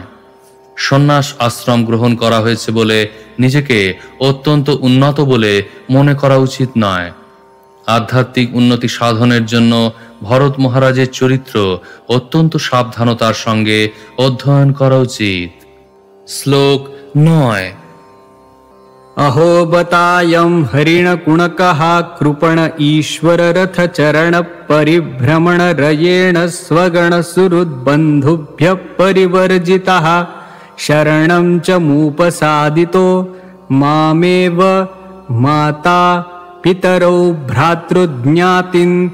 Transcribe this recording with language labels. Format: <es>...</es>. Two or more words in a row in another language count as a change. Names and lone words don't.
<bn>সন্ন্যাস আশ্রম গ্রহণ করা হয়েছে বলে নিজেকে অত্যন্ত উন্নত বলে মনে করা উচিত নয়। আধ্যাত্মিক উন্নতি সাধনের জন্য ভরত মহারাজের চরিত্র অত্যন্ত সাবধানতার সঙ্গে অধ্যয়ন করা উচিত। শ্লোক 9।</bn> <sa>अहो बतायं हरिणकुणकः कृपण ईश्वर रथ चरण परिभ्रमण रयेण स्वगण सुहृद्बन्धुभ्यः परिवर्जितः शरणं च मुपसादितो मामेव माता पितरौ भ्रातृज्ञातिन्</sa>